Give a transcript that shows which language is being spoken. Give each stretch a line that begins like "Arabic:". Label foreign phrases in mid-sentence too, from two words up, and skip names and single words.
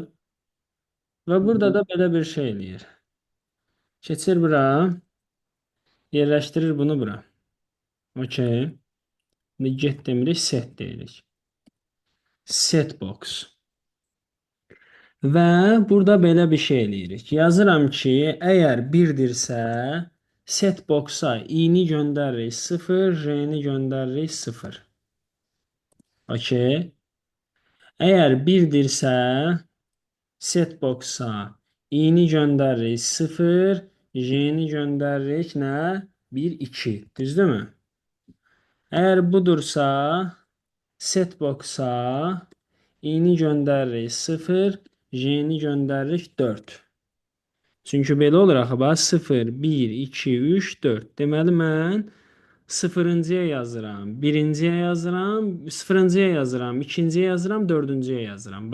Azerbaijani: Və burada da belə bir şey eləyir. Keçir bura, yerləşdirir bunu bura. Okey. İndi get demirik, set deyirik.
English: Set box.
Azerbaijani: Və burada belə bir şey eləyirik. Yazıram ki, əgər 1-dirsə,
English: set box-
Azerbaijani: a i-ni göndəririk 0, j-ni göndəririk 0. Okey. Əgər 1-dirsə,
English: set box-
Azerbaijani: a i-ni göndəririk 0, j-ni göndəririk nə? 1, 2. Düzdürmü? Əgər budursa,
English: set box-
Azerbaijani: a i-ni göndəririk 0, j-ni göndəririk 4. Çünki belə olur axı, bax 0, 1, 2, 3, 4. Deməli mən sıfırıncıya yazıram, birinciyə yazıram, sıfırıncıya yazıram, ikinciyə yazıram, dördüncüyə yazıram.